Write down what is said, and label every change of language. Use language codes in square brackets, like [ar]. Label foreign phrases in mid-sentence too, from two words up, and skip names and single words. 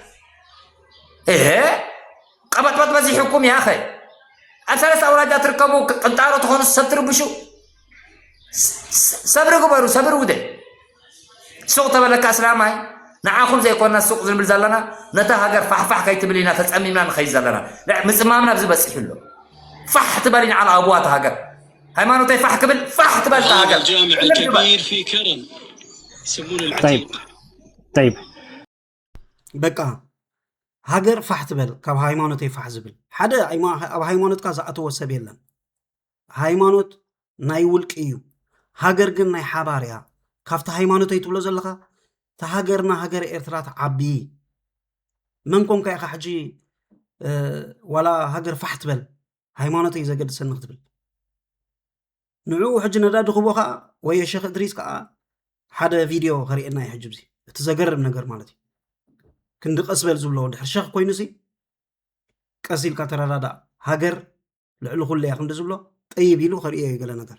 [ti] ቀበጥበጥ በዚሕኩም ያ ኸ ኣብ 3 ኣውራጃ ትርከቡ ቅንጣሮ ትኾኑ ሰብ ትርብሹ ሰብሪ ግበሩ ሰብሪ ውደ ሱቕ ተበለካ እስላማይ ንዓኹም ዘይኮንና ሱቕ ዝንብል ዘለና ነታ ሃገር ፋሕፋሕ ከይትብል ኢና ተፀሚምና ንኸይድ ዘለና ምፅማምና ብዚ በፂሑ ኣሎ ፋሕ ትበል ኢና ዓላ ኣብዋት ሃገር ሃይማኖተይ ፋሕ ክብል ፋሕ ትበል ሃገር [ar] الجامع الكبير في كرم يسمونه العتيق طيب بقى [ti] ሃገር ፋሕ ትበል ካብ ሃይማኖተይ ፋሕ ዝብል ሓደ ኣብ ሃይማኖትካ ዝኣተወ ሰብ የለን ሃይማኖት ናይ ውልቂ እዩ ሃገር ግን ናይ ሓባር እያ ካብቲ ሃይማኖተይ ትብሎ ዘለካ ተሃገርና ሃገር ኤርትራ ተዓቢ መን ኮንካ ኢኻ ሕጂ ዋላ ሃገር ፋሕ ትበል ሃይማኖተይ ዘገድሰኒ ክትብል ንዑ ሕጂ ነዳዲ ክቦ ከዓ ወይ ሸኽ እድሪስ ከዓ ሓደ ቪድዮ ከሪአና እዩ ሕጂ ብዚ እቲ ዘገርም ነገር ማለት እዩ ክንዲ ቀስበል ዝብሎ ድሕር ሸኽ ኮይኑሲ ቀሲልካ ተረዳዳ ሃገር ልዕሊ ኩሉ እያ ክንዲ ዝብሎ ጠይብ ኢሉ ከሪኦ እዩ ገለ ነገር